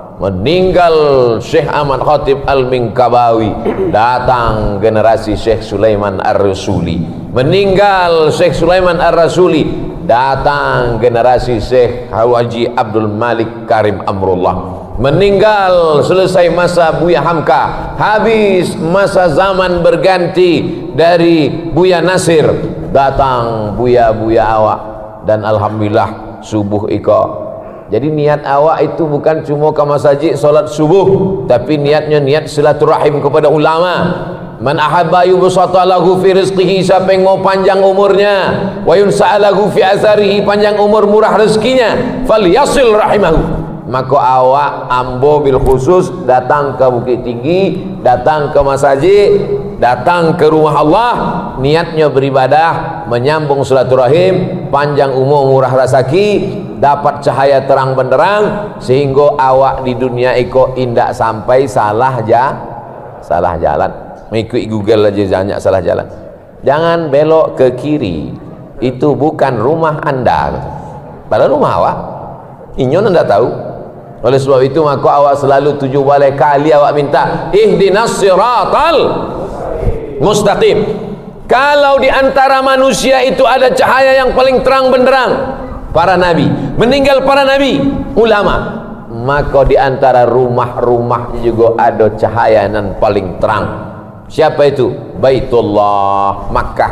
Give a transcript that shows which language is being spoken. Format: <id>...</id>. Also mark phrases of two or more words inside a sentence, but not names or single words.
<id>Meninggal Syekh Ahmad Khatib Al-Minkabawi, datang generasi Syekh Sulaiman Ar-Rasuli. Meninggal Syekh Sulaiman Ar-Rasuli, datang generasi Syekh Haji Abdul Malik Karim Amrullah. Meninggal selesai masa Buya Hamka, habis masa zaman berganti dari Buya Nasir, datang Buya awak. Dan alhamdulillah subuh iko. Jadi niat awak itu bukan cuma ke masjid solat subuh, tapi niatnya niat silaturahim kepada ulama.</id> <ar>من أحب يبسط له في رزقه,</ar> <id>siapa yang mau panjang umurnya,</id> <ar>وينسأ له في أثره,</ar> <id>panjang umur murah rezekinya,</id> <ar>فليصل رحمه.</ar> <id>Maka awak ambo bil khusus datang ke Bukit Tinggi, datang ke masjid, datang ke rumah Allah, niatnya beribadah, menyambung silaturahim, panjang umur murah rezeki, dapat cahaya terang benderang, sehingga awak di dunia iko indak sampai salah jalan. Mengikuti Google aja banyak salah jalan. Jangan belok ke kiri, itu bukan rumah anda, padahal rumah awak. Inyon anda tahu. Oleh sebab itu maka awak selalu 7 kali awak minta</id> <ar>اهدنا الصراط المستقيم.</ar> <id>Kalau di antara manusia itu ada cahaya yang paling terang benderang, para nabi, meninggal para nabi, ulama, maka di antara rumah-rumah juga ada cahaya yang paling terang. Siapa itu? Baitullah, Makkah.</id>